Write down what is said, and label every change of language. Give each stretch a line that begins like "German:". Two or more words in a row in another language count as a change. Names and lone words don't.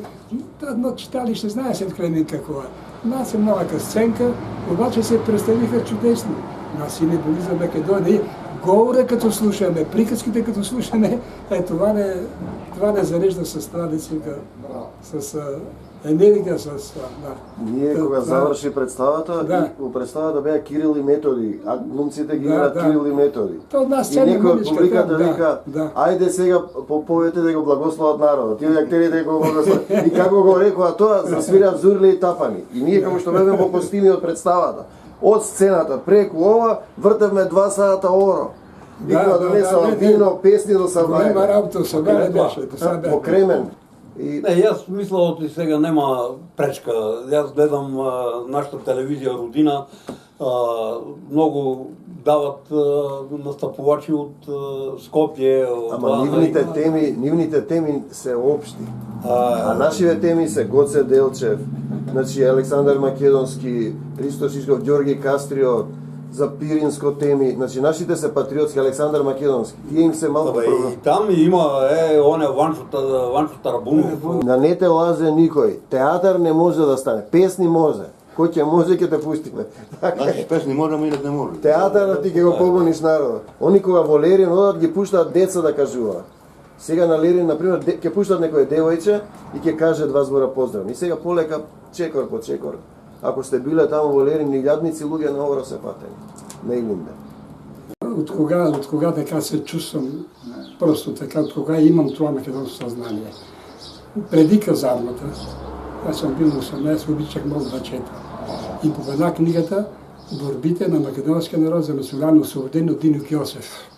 Bulgarian: Едно читалище, знае се в Кремен какво е. Нас е малка сценка, обаче се представиха чудесно. Нас и не боли за Македония. Говоря като слушаме, приказките като слушаме, това не зарежда с това децика, с енергия, с...
Macedonian: Ние кога завърши представата, и представата беа Кирил и Методи, а глумците ги играат Кирил и Методи. И некој од публиката вика, ајде сега поповете да го благословат народот, тие актери да го благословат. И како го рекоа тоа, засвирав зурли и тапани. И ние како што бевме во костими од представата, од сцената преку ова, вртевме 2 сата оро. И кога донесава вино, песни до събрание. Голема работа, събрание беше. По Кремен.
Bulgarian: Аз мисля, че сега нема пречка. Аз гледам нашата телевизия Родина, много дават настъпувачи от Скопие.
Macedonian: Ама нивните теми се общи. А нашите теми се Гоце Делчев, значи Александър Македонски, Ристо Шишков, Георги Кастрио, за Пиринско теми, значи нашите се патриотски, Александър Македонски. Тие им се малко проблем. И там има оня Ванчо Тарабунов.
Bulgarian: На не те лазе никој. Театър не може да стане. Песни може.
Macedonian: Кој ќе може ќе те пустиме. Значи песни можеме и не може. Театърът ти ќе го погониш народот. Они кога во Лерин одат ги пуштаат деца да кажуваат. Сега на Лерин, например, ќе пуштат некој девојче и ќе каже 2 збора поздрав. И сега полека чекор по чекор. Ако сте биле таму во Лерин, илјадници луѓе на ора се патени. На Илинде.
Bulgarian: От кога така се чувствам, просто така, от кога имам това македонско съзнание. Преди казармата, аз съм бил на 18, обичах много да чета. И поведа книгата "Борбите на македонския народ за национално освобождение" от Диньо Кьосев.